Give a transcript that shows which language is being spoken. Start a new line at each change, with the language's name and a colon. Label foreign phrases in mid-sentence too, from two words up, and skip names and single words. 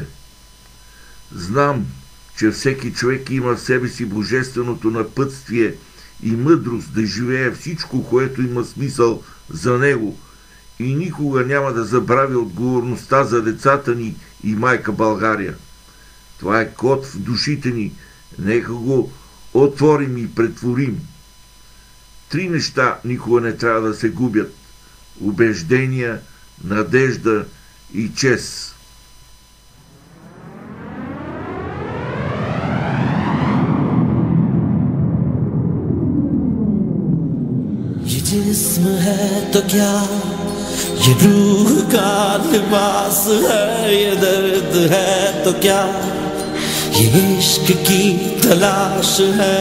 Bulgarian: Знам, че всеки човек има в себе си божественото напътствие и мъдрост да живее всичко, което има смисъл за него, и никога няма да забрави отговорността за децата ни и майка България. Това е код в душите ни, нека го отворим и претворим. 3 неща никога не трябва да се губят: убеждения, надежда и чест.
Hindi: ये जिस्म है तो क्या, ये रूह का लिबास है, ये दर्द है तो क्या, ये इश्क की तलाश है।